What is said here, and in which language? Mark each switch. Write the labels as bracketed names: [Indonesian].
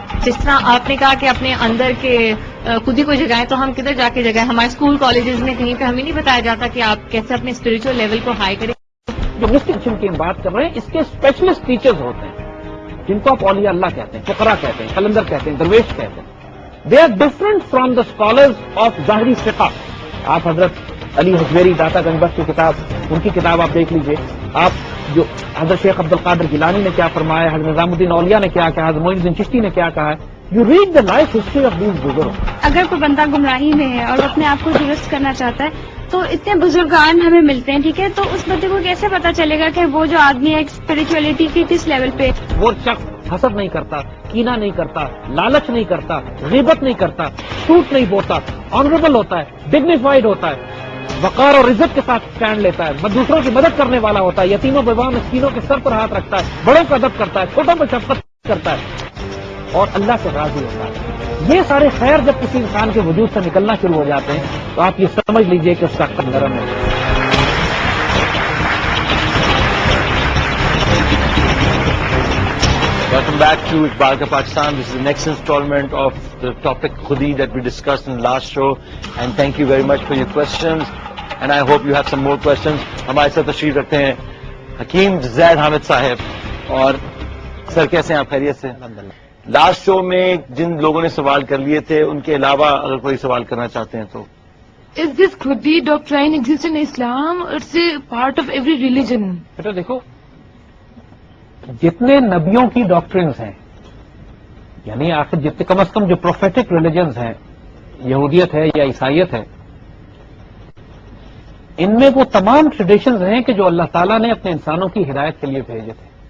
[Urdu] جس طرح آپ نے کہا کہ اپنے اندر کے خود ہی کو جگائیں، تو ہم کدھر جا کے جگائیں؟ ہمارے اسکول کالجز میں کہیں پہ ہمیں نہیں بتایا جاتا کہ آپ کیسے اپنے اسپرچل لیول کو ہائی کریں. جو مسٹیشن کی ہم بات کر رہے ہیں، اس کے اسپیشلسٹ ٹیچرز ہوتے ہیں جن کو آپ اولیاء اللہ کہتے ہیں، فقراء کہتے ہیں، قلندر کہتے ہیں، درویش کہتے ہیں. [English] They are different from the scholars of ظاہری فقہ. [Urdu] آپ حضرت علی حجویری داتا گنج بخش کی کتاب، ان کی کتاب آپ دیکھ لیجئے. آپ جو حضرت شیخ عبد القادر گیلانی نے کیا فرمایا، حضرت نظام الدین اولیاء نے کیا کہا، حضرت معین الدین چشتی نے کیا کہا ہے. [English] You read the life history of these بزرگ. [Urdu] اگر کوئی بندہ گمراہی میں ہے اور اپنے آپ کو درست کرنا چاہتا ہے تو اتنے بزرگان ہمیں ملتے ہیں، ٹھیک ہے، تو اس بندے کو کیسے پتا چلے گا کہ وہ جو آدمی ہے اسپرچولیٹی کی کس لیول پہ؟ وہ شخص حسد نہیں کرتا، کینہ نہیں کرتا، لالچ نہیں کرتا، غیبت نہیں کرتا، جھوٹ نہیں بولتا، آنریبل ہوتا ہے، ڈگنیفائڈ ہوتا ہے، وقار اور عزت کے ساتھ اسٹینڈ لیتا ہے، دوسروں کی مدد کرنے والا ہوتا ہے، یتیموں بیواؤں مسکینوں کے سر پر ہاتھ رکھتا ہے، بڑوں کا ادب کرتا ہے، چھوٹوں پر شفقت کرتا ہے اور اللہ سے راضی ہوتا ہے. یہ سارے خیر جب کسی انسان کے وجود سے نکلنا شروع ہو جاتے ہیں تو آپ یہ سمجھ لیجئے کہ اس کا قلب نرم ہے. [English] Welcome back to Iqbal Ka Pakistan. This is the next installment of the topic Khudi that we discussed in the last show. And thank you very much for your questions. And I hope you have some more questions. [Urdu] ہمارے ساتھ تشریف رکھتے ہیں حکیم زید حامد صاحب. اور سر کیسے ہیں آپ؟ خیریت سے؟ الحمدللہ. لاسٹ شو میں جن لوگوں نے سوال کر لیے تھے ان کے علاوہ اگر کوئی سوال کرنا چاہتے ہیں تو [English] Is this Khudi doctrine exist in Islam? It's a part of every religion. [Urdu] بیٹا دیکھو، جتنے نبیوں کی ڈاکٹرنز ہیں، یعنی آخر جتنے کم از کم جو پروفیٹک ریلیجنز ہیں، یہودیت ہے یا عیسائیت ہے، ان میں وہ تمام ٹریڈیشنز ہیں کہ جو اللہ تعالیٰ نے اپنے انسانوں کی ہدایت کے لیے بھیجے تھے.